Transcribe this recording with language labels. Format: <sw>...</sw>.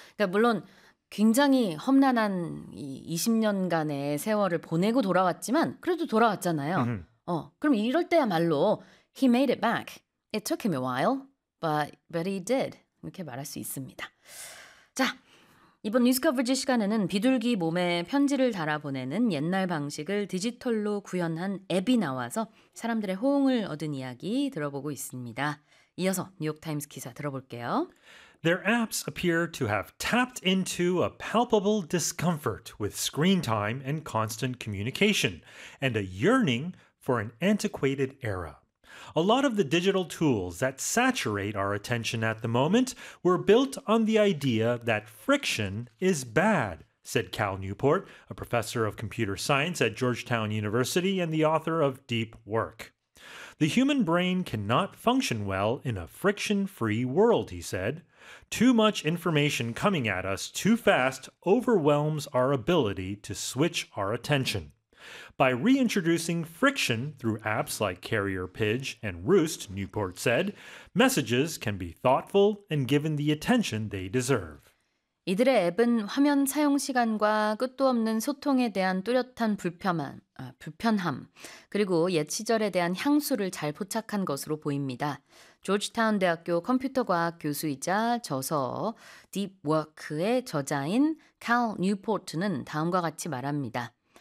<ko>그러니까 물론 굉장히 험난한 이 20년간의 세월을 보내고 돌아왔지만 그래도 돌아왔잖아요. 그럼 이럴 때야말로</ko> <en>he made it back. It took him a while, but he did.</en> <ko>이렇게 말할 수 있습니다. 자, 이번 뉴스 커버지 시간에는 비둘기 몸에 편지를 달아보내는 옛날 방식을 디지털로 구현한 앱이 나와서 사람들의 호응을 얻은 이야기 들어보고 있습니다. 이어서 뉴욕타임스 기사 들어볼게요.</ko> <en>Their apps appear to have tapped into a palpable discomfort with screen time and constant communication, and a yearning for an antiquated era. A lot of the digital tools that saturate our attention at the moment were built on the idea that friction is bad, said Cal Newport, a professor of computer science at Georgetown University and the author of Deep Work. The human brain cannot function well in a friction-free world, he said. Too much information coming at us too fast overwhelms our ability to switch our attention. By reintroducing friction through apps like Carrier Pigeon and Roost, Newport said, messages can be thoughtful and given the attention they deserve.</en> <ko>이들의 앱은 화면 사용 시간과 끝도 없는 소통에 대한 뚜렷한 불편함, 그리고 옛 시절에 대한 향수를 잘 포착한 것으로 보입니다. 조지타운 대학교 컴퓨터과학 교수이자 저서 Deep Work의 저자인 Cal Newport는 다음과 같이 말합니다.</ko>